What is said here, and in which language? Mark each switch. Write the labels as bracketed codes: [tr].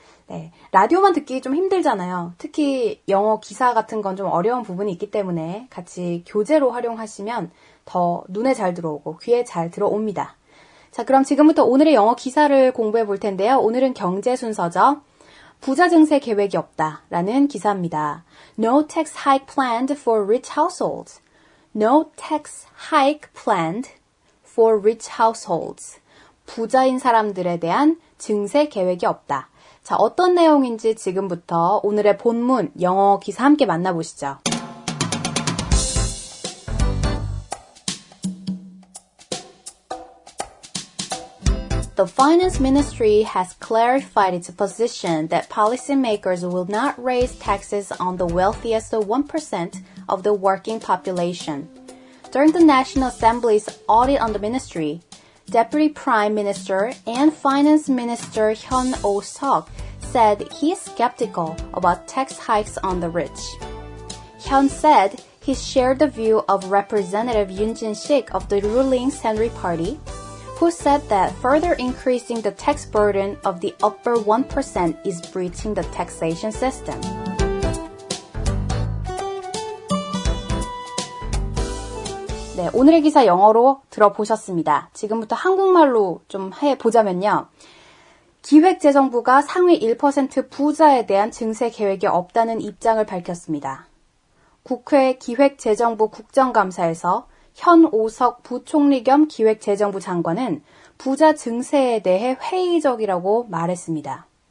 [ko] 네, 라디오만 듣기 좀 힘들잖아요. 특히 영어 기사 같은 건 좀 어려운 부분이 있기 때문에 같이 교재로 활용하시면 더 눈에 잘 들어오고 귀에 잘 들어옵니다. 자, 그럼 지금부터 오늘의 영어 기사를 공부해 볼 텐데요. 오늘은 경제 순서죠. 부자 증세 계획이 없다 라는 기사입니다. [en] No tax hike planned for rich households. No tax hike planned for rich households. [ko] 부자인 사람들에 대한 증세 계획이 없다. 자, 어떤 내용인지 지금부터 오늘의 본문 영어 기사 함께 만나보시죠. [en] The Finance Ministry has clarified its position that policymakers will not raise taxes on the wealthiest 1% of the working population. During the National Assembly's audit on the ministry, Deputy Prime Minister and Finance Minister Hyun Oh-seok said he is skeptical about tax hikes on the rich. Hyun said he shared the view of Representative Yoon Jin-sik of the ruling Saenuri Party, who said that further increasing the tax burden of the upper 1% is breaching the taxation system. [ko] 네, 오늘의 기사 영어로 들어보셨습니다. 지금부터 한국말로 좀 해보자면요. 기획재정부가 상위 1% 부자에 대한 증세 계획이 없다는 입장을 밝혔습니다. 국회 기획재정부 국정감사에서 현오석 부총리 겸 기획재정부 장관은 부자 증세에 대해 회의적이라고 말했습니다.